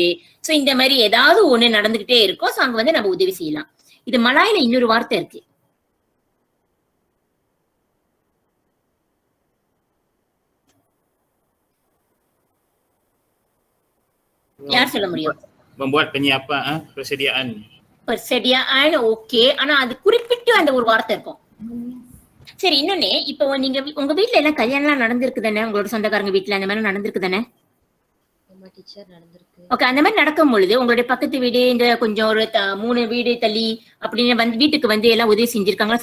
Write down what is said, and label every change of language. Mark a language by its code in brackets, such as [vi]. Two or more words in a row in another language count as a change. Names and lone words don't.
[ta] சோ இந்த மாதிரி ஏதாவது ஒண்ணு நடந்துகிட்டே இருக்கும். சோ அங்க வந்து நம்ம உதவி செய்யலாம். இது மலாயில இன்னொரு வார்த்தை இருக்கு. யார் சொல்ல முடியும்? [ms] Membuat penyiapan, persediaan. [ta] ஓகே, ஆனா அது குறிப்பிட்டு அந்த ஒரு வார்த்தை இருக்கும். சரி, இன்னொன்னு, இப்போ நீங்க உங்க வீட்டுல எல்லாம் கல்யாணம் நடந்திருக்கு தானே? உங்களோட சொந்தக்காரங்க வீட்டுல அந்த மாதிரி நடந்திருக்கு தானே? ஓகே, அந்த மாதிரி நடக்கும் பொழுது உங்களுடைய பக்கத்து வீடு, இந்த கொஞ்சம் ஒரு 3 வீடு தள்ளி அப்படின்னு வந்து வீட்டுக்கு வந்து எல்லாம் உதவி செஞ்சிருக்காங்களா?